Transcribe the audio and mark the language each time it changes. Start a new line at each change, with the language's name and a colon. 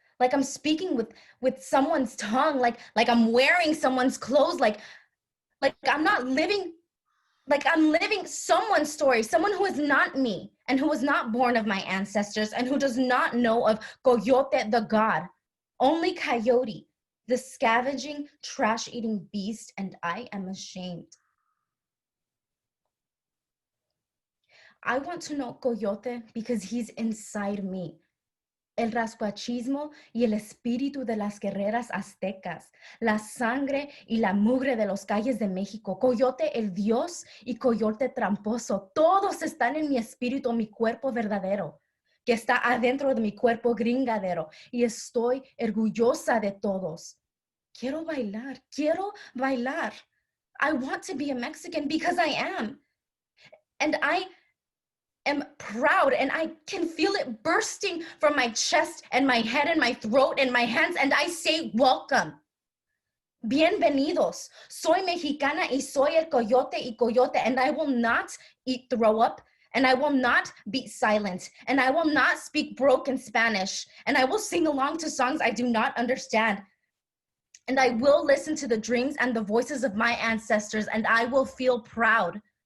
English: Like I'm speaking with someone's tongue, like I'm wearing someone's clothes, like I'm not living, like I'm living someone's story, someone who is not me and who was not born of my ancestors and who does not know of Coyote the god. Only Coyote, the scavenging, trash-eating beast, and I am ashamed. I want to know Coyote because he's inside me.
Spanish: El rascuachismo y el espíritu de las guerreras aztecas, la sangre y la mugre de los calles de México, Coyote el dios y Coyote tramposo, todos están en mi espíritu, mi cuerpo verdadero, que está adentro de mi cuerpo gringadero, y estoy orgullosa de todos. Quiero bailar, quiero bailar.
English: I want to be a Mexican because I am. And I am proud, and I can feel it bursting from my chest and my head and my throat and my hands, and I say welcome.
Spanish: Bienvenidos. Soy mexicana y soy el Coyote y Coyote,
English: and I will not throw up, and I will not be silent, and I will not speak broken Spanish, and I will sing along to songs I do not understand, and I will listen to the dreams and the voices of my ancestors, and I will feel proud.